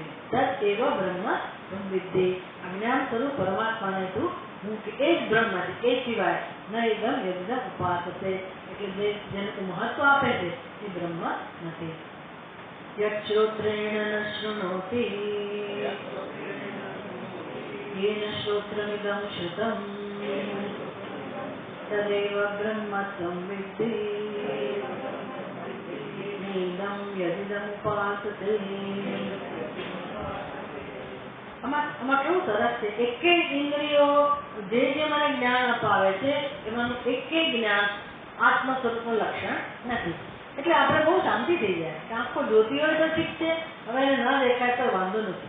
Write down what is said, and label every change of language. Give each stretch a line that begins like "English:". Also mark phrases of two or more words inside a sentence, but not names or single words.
Sanskrit: तद एव ब्रह्म संविद्धि,
Gujarati: અજ્ઞાન સ્વરૂપ પરમાત્માને તું હું કે એ જ બ્રહ્મ છે, એ સિવાય
Sanskrit: न एकदम यदिदम उपासते,
Gujarati: એટલે જેને તું મહત્વ આપે છે એ બ્રહ્મ નથી.
Sanskrit: यक्षोत्रेण न शृणोति येन श्रोत्रमिदं श्रुतं तदेव ब्रह्म संविद्धि नैदं यदिदं उपासते.
Gujarati: આમાં કેવું સરસ છે, એકે ઇન્દ્રિયો જે મને જ્ઞાન અપાવે છે એમાંનું એકે જ્ઞાન આત્મ સ્વરૂપનું લક્ષણ નથી. એટલે આપણે બહુ શાંતિ થઈ જાય કે આંખો જોતી હોય તો ઠીક છે, હવે એને ન દેખાય તો વાંધો નથી.